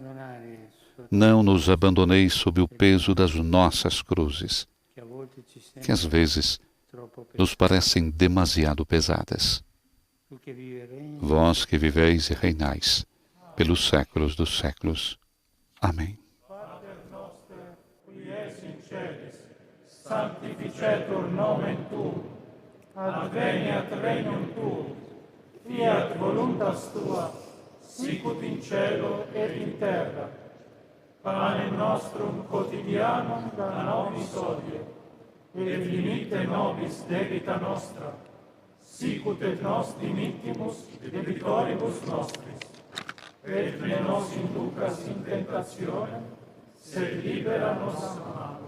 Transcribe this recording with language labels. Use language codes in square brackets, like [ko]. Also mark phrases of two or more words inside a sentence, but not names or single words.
[pt] Não nos abandoneis sob o peso das nossas cruzes, que às vezes nos parecem demasiado pesadas. Vós que viveis e reinais pelos séculos dos séculos. Amém. [la] Sanctificetur nomen tuum, adveniat regnum tuum, fiat voluntas tua, sicut in cielo et in terra. Panem nostrum quotidianum da nobis hodie, et dimitte nobis debita nostra, sicut et nos dimittimus debitoribus nostris, et ne nos inducas in tentationem, sed libera nos a malo.